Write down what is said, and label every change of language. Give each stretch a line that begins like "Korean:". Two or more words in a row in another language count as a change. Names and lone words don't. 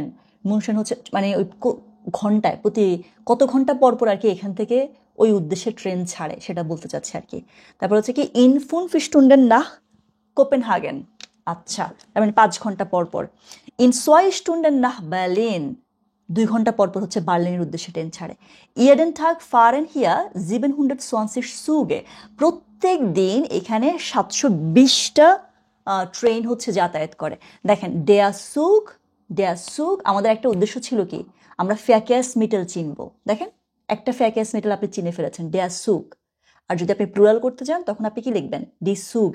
Bangla: মুনশেন হচ্ছে মানে ওই ঘন্টায় প্রতি কত ঘন্টা পর পর আর কি এখান থেকে ওই উদ্দেশ্যে ট্রেন ছাড়ে সেটা বলতে চাচ্ছে আর কি। তারপর হচ্ছে কি ইন 5
German: Stunden nach
Bangla: কোপেনহাগেন। আচ্ছা, তার মানে 5 ঘন্টা পর পর। ইন 2
German: Stunden nach Berlin।
Bangla: 2 ঘন্টা পর পর হচ্ছে বার্লিনের উদ্দেশ্যে ট্রেন ছাড়ে।
German: jeden Tag fahren hier 720 Züge।
Bangla: প্রত্যেক দিন এখানে 720টা ট্রেন হচ্ছে যাতায়াত করে। দেখেন
German: der Zug
Bangla: আমাদের একটা উদ্দেশ্য ছিল কি, আমরা
German: Verkehrsmittel
Bangla: চিনবো। দেখেন একটা
German: Verkehrsmittel
Bangla: আপনি চিনে ফেলেছেন,
German: der Zug.
Bangla: আর যদি আপনি প্লুরাল করতে চান তখন আপনি কি লিখবেন,
German: die Züge.